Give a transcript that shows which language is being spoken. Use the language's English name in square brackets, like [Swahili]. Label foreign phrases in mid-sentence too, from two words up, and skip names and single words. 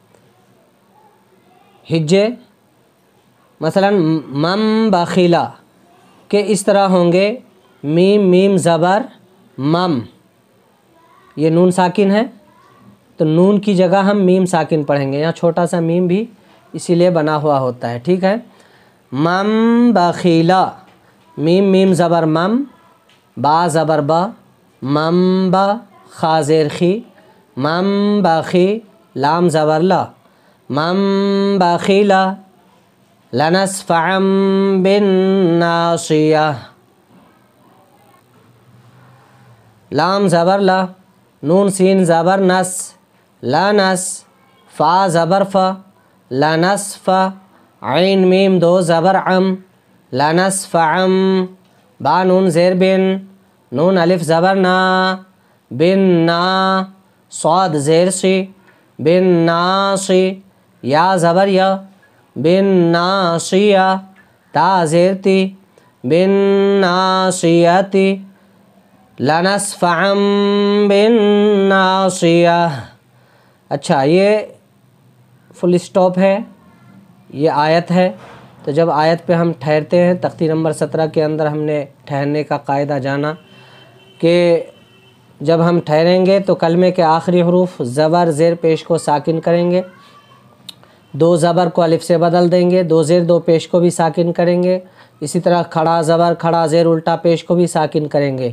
[Urdu] ہجے مثلا [Arabic] مم بخیلا [Urdu] کہ اس طرح ہوں گے، میم میم زبر مم، یہ نون ساکن ہے تو نون کی جگہ ہم میم ساکن پڑھیں گے، یہاں چھوٹا سا میم بھی اسی لیے بنا ہوا ہوتا ہے، ٹھیک ہے۔ [Arabic] مم بخیلا، [Urdu] میم میم زبر مم، با زبر با، مم با، خا زیر خی، مم باخی، لام زبر لا، [Arabic] مم بخیلا، لنسفعا بالناصیہ، [Urdu] لام زبر لا، نون سین زبر نس، لنس، فا زبر فا، لنسفا، عین میم 2 زبر عم، لنسفعم، با نون زیر بن، نون الف زبر نا، بن نا، صاد زیر سی، بن ناصی، یا زبر یا، بن ناصیہ، تا زیر تی، بن ناصیتی، [Arabic] لنسفعا بالناصیہ۔ [Urdu] اچھا، یہ فل اسٹاپ ہے، یہ آیت ہے، تو جب آیت پہ ہم ٹھہرتے ہیں، تختی نمبر 17 کے اندر ہم نے ٹھہرنے کا قاعدہ جانا کہ جب ہم ٹھہریں گے تو کلمے کے آخری حروف زبر زیر پیش کو ساکن کریں گے، 2 زبر کو الف سے بدل دیں گے، 2 زیر 2 پیش کو بھی ساکن کریں گے، اسی طرح کھڑا زبر کھڑا زیر الٹا پیش کو بھی ساکن کریں گے۔